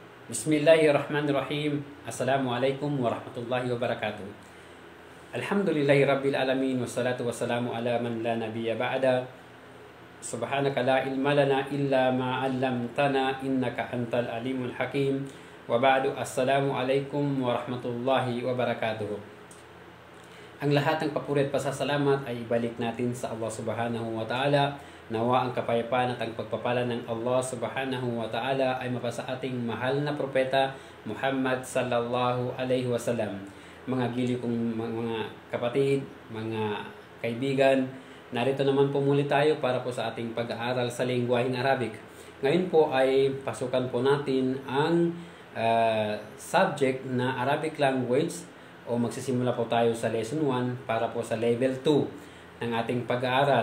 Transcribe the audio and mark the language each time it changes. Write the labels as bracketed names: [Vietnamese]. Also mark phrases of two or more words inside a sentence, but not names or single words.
[Arabic] بسم الله الرحمن الرحيم. السلام عليكم ورحمة الله وبركاته. الحمد لله رب العالمين. والصلاة والسلام على من لا نبي بعد. سبحانك لا علم لنا إلا ما علمتنا إنك أنت العليم الحكيم. وبعد. السلام عليكم ورحمة الله وبركاته. [Filipino] Ang lahat ng papuri at pasasalamat ay ibalik natin sa Allah [Arabic] سبحانه وتعالى. [Filipino] Nawa ang kapayapaan at ang pagpapala ng Allah [Arabic] سبحانه وتعالى [Filipino] ay mapasa ating mahal na propeta Muhammad [Arabic] صلى الله عليه وسلم. [Filipino] Mga gili kong mga kapatid, mga kaibigan, narito naman po muli tayo para po sa ating pag-aaral sa lengguwaheng Arabic. Ngayon po ay pasukan po natin ang subject na [English] Arabic language [Filipino] o magsisimula po tayo sa lesson 1 para po sa level 2 ng ating pag-aaral.